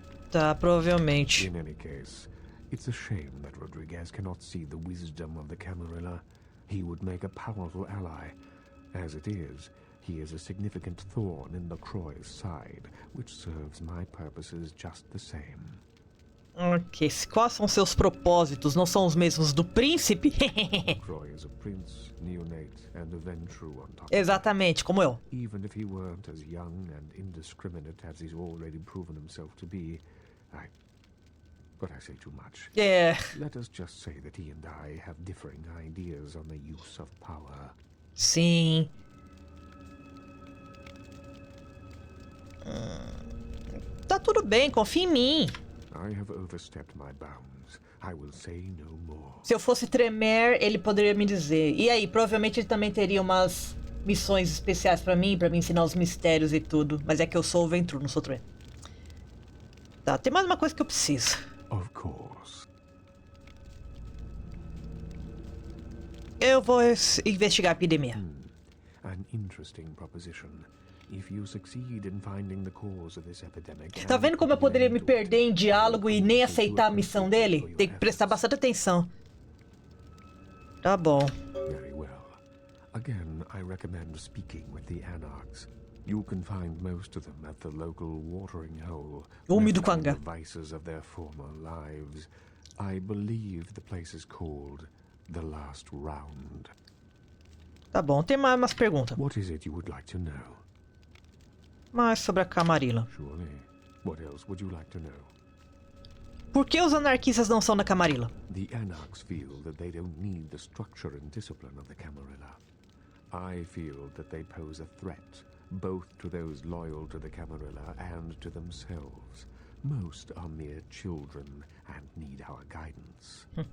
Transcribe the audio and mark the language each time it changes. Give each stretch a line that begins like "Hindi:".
Portuguese: Tá, provavelmente.
English: In any case, it's a shame that Rodriguez cannot see the wisdom of the Camarilla. He would make a powerful ally. As it is, he is a significant thorn in the Croy's side, which serves my purposes just the same.
Portuguese: Ok, quais são seus propósitos? Não são os mesmos do príncipe?
English: Croy is a prince, neonate, and a Ventru on top.
Portuguese: Exatamente, como eu.
English: Even if he weren't as young and indiscriminate as he's already proven himself to be, But I say too much.
Portuguese: É.
English: Let us just say that he and I have differing ideas on the use of power.
Portuguese: Sim. Tá tudo bem, confia em mim.
English: I have overstepped my bounds. I will say no more.
Portuguese: Se eu fosse Tremere, ele poderia me dizer. E aí, provavelmente ele também teria umas missões especiais pra mim ensinar os mistérios e tudo. Mas é que eu sou o Ventru, não sou Tremere. Tá, tem mais uma coisa que eu preciso.
English: Of course.
Portuguese: Eu vou investigar a epidemia.
English: An interesting proposition. If you succeed in finding the cause of this epidemic,
Portuguese: Tá vendo como eu poderia me perder em diálogo e nem aceitar a missão dele? Tem que prestar bastante atenção. Tá bom.
English: Very well. Again, I recommend speaking with the Anarchs. You can find most of them at the local watering hole, rescuing the vices of their former lives. I believe the place is called The Last Round.
Portuguese: Tá bom, tem mais umas perguntas.
English: What is it you would like to know?
Portuguese: Mais sobre a Camarilla.
English: Surely. What else would you like to know?
Portuguese: Por que os anarquistas não são da Camarilla?
English: The Anarchs feel that they don't need the structure and discipline of the Camarilla. I feel that they pose a threat, both to those loyal to the Camarilla and to themselves. Most are mere children and need our guidance.